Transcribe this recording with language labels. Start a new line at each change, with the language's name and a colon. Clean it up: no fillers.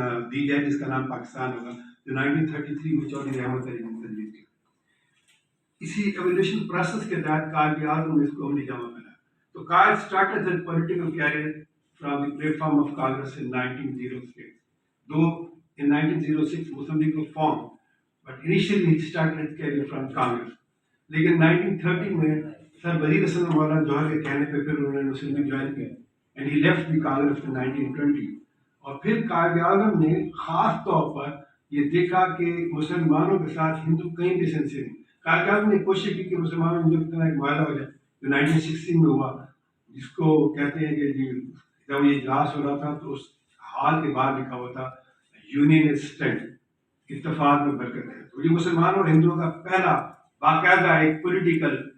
Urdu: دی جائے جس کا نام پاکستان ہوگا، جو 1933 میں چودھری احمد علی نے تجویز کی۔ اسی ایولیوشن پروسیس کے تحت قائد اعظم نے اس کو عملی جامہ پہنایا۔ تو قائد
English: started his political career from the platform of Congress in 1906. Though in 1906 Muslim League was formed, but initially he started his career from Congress.
Urdu: لیکن 1930 میں سر وزیر اسلم مولانا جوہر کے کہنے پہ پھر انہوں نے مسلم لیگ جوائن کیا
English: And he left the Congress in 1920.
Urdu: اور پھر قائد اعظم نے خاص طور پر یہ دیکھا کہ مسلمانوں کے ساتھ ہندو کہیں بھی سنسر نہیں۔ قائد اعظم نے کوشش کی کہ مسلمانوں ہندو کی طرح ایک معاہدہ ہو جائے جو 1916 میں ہوا، جس کو کہتے ہیں کہ جی جب یہ اجلاس ہو رہا تھا تو اس ہال کے باہر لکھا ہوا تھا
English: union is strength,
Urdu: اتفاق میں برکت ہے۔ تو یہ مسلمانوں اور ہندوؤں کا پہلا باقاعدہ ایک پولیٹیکل